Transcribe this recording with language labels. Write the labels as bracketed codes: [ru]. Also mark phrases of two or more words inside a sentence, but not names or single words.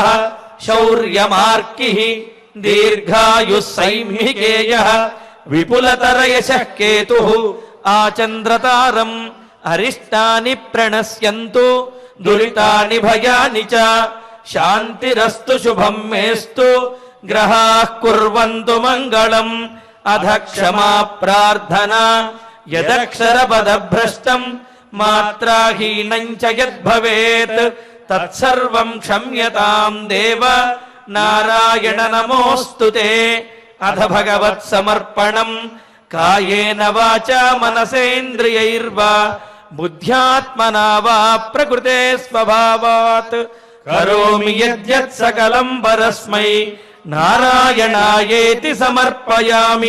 [sa] शौर्यमार्किः दीर्घायुः सैंहिकेयः विपुलतरयशः केतुः आचन्द्रतारम् अरिष्टानि प्रणश्यन्तु दुरितानि भयानि च शान्तिरस्तु शुभं मेस्तु ग्रहाः कुर्वन्तु मङ्गलम् अध क्षमा प्रार्थना यदक्षरपदभ्रष्टम् మాత్రాహీనం చ యద్భవేత్ తత్సర్వం క్షమ్యతాం దేవ నారాయణ నమోస్తుతే. అథ భగవత్ సమర్పణం కాయేన వాచా మనసేంద్రియైర్వా బుద్ధ్యాత్మనా వా ప్రకృతే స్వభావాత్ కరోమి యద్యత్ సకలం పరస్మై నారాయణాయేతి సమర్పయామి.